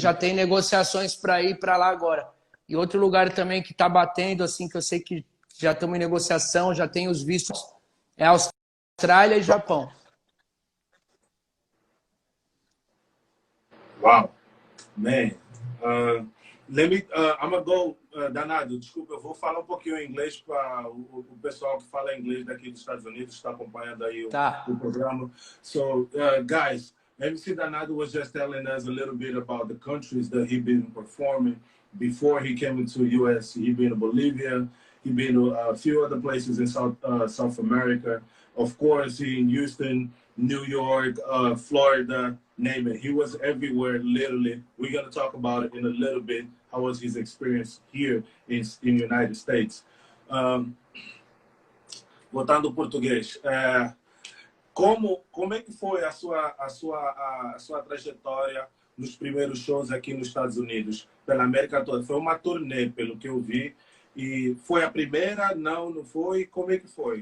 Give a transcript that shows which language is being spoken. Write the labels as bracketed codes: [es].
[pt] já tem negociações para ir para lá agora. E outro lugar também que está batendo, assim, que eu sei que já estamos em negociação, já tem os vistos, é Austrália e Japão. Uau! Man. Ah, [en] Let me, I'm gonna go, [pt] Danado, desculpa, eu vou falar um pouquinho em inglês para o pessoal que fala inglês daqui dos Estados Unidos, está acompanhando aí o Tá. programa. [en] So, guys, MC Danado was just telling us a little bit about the countries that he'd been performing before he came into US. He'd been to Bolivia, he'd been to a few other places in South America. Of course, he in Houston, New York, Florida, name it. He was everywhere, literally. We're going to talk about it in a little bit. How was his experience here in United States? [pt] Voltando ao português, como é que foi a sua trajetória nos primeiros shows aqui nos Estados Unidos, pela América toda? Foi uma turnê, pelo que eu vi. E foi a primeira? Não foi? Como é que foi?